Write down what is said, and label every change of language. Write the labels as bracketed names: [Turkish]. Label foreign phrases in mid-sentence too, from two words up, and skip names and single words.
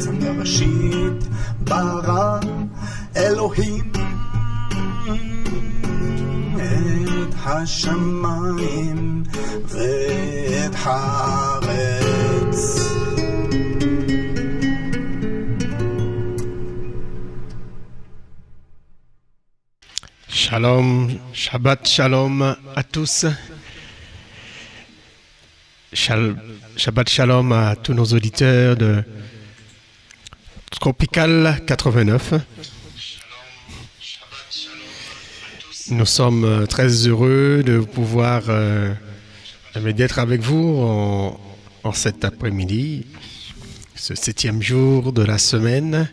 [Hebrew] בראשית ברא אלוהים את השמיים ואת הארץ. [French] Shalom, [Hebrew] שבת שלום [French] à tous. [Hebrew] שבת שלום [French] à tous nos auditeurs de Tropical 89. Nous sommes très heureux de pouvoir d'être avec vous en cet après-midi, ce 7e jour de la semaine.